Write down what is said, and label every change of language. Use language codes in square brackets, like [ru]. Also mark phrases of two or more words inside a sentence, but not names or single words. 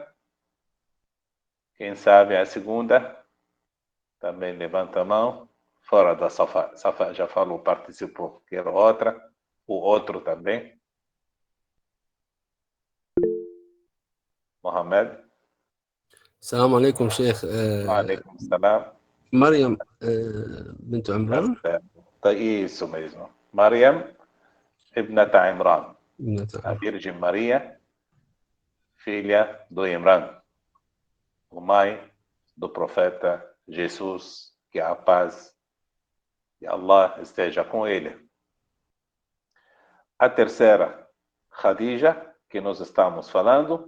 [pt] Quem sabe a segunda? Também levanta a mão. Fora da Safá. Safá já falou, participou. Quero outra. O outro também. Mohamed. [ar] السلام عليكم شيخ. عليكم السلام. مريم بنت عمران. [pt] Isso mesmo. [ar] مريم ابنة عمران. A ابنة [pt] Virgem Maria, filha do Imran, o mãe do profeta Jesus, que a paz de Allah esteja com ele. A terceira, Khadija, que nós estamos falando.